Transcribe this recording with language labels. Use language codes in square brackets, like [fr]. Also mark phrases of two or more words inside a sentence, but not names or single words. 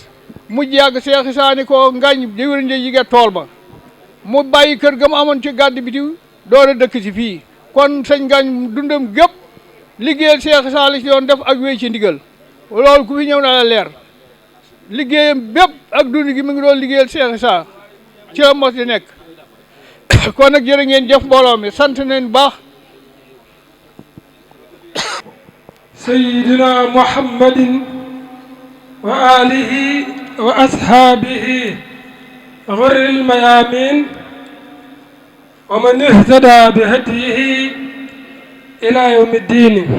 [wo] mujj yàgg Cheikh Issa ni ko Ngagne déwén de yige tool ba mu bàyyi kër ga mu amoon ci gàdd bitiw door a dëkk si fii kon sëñ Ngagne dundam gépp liggéeyal Cheikh Issa la ci doon def ak wéy ci ndigal loolu ku fi ñëw na la leer liggéeyam bépp ak dund gi mu ngi doon liggéeyal Cheikh Issa ci la mos di nekk kon nag jërë ngeen jëf mbooloo mi sant nañ baax [ar] سيدنا محمد وآله وأصحابه غر الميامين ومن اهتدى بهديه إلى يوم الدين